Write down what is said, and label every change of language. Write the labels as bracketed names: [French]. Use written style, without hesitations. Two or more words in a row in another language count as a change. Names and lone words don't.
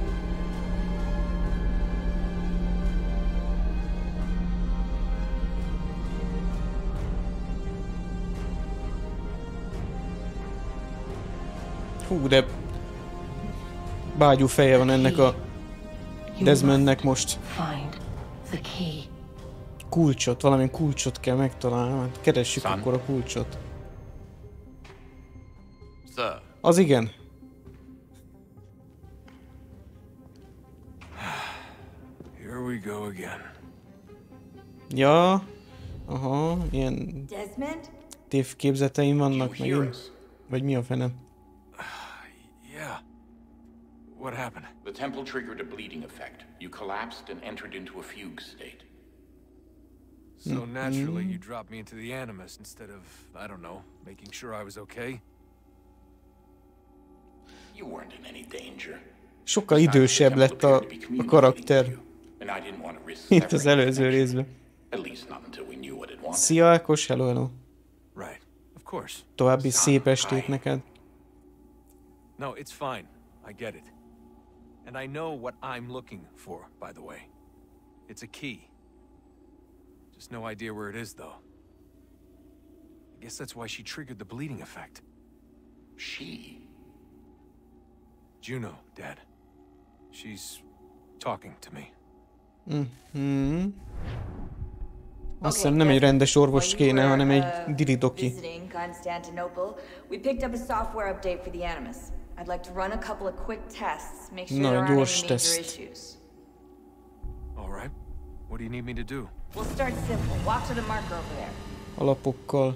[Hungarian] Hú, de bágyú feje van ennek a Desmondnek most. Kulcsot, valami kulcsot kell megtalálni. Keressük akkor a kulcsot. Az igen. [English] Here we go again. [Hungarian] Ja. Aha, ilyen tévképzeteim vannak megint. Vagy mi a fene? [English] Yeah. What happened? The temple triggered a bleeding effect. You collapsed and entered into a fugue state. So naturally you dropped me into the animus instead of, I don't know, making sure I was okay? You weren't in any danger. [Hungarian] Sokkal idősebb lett a karakter. Mint az előző részben. Szia, Ákos, hello, hello. További szép estét neked. [English] No, it's fine. I get it. And I know what I'm looking for, by the way. It's a key. Just no idea where it is, though. I guess that's why she triggered the bleeding effect. She? Juno, Dad. She's talking to me. [Hungarian] Azt hiszem nem egy rendes orvos kéne, hanem egy diridoki. Na, gyors teszt. Alapokkal.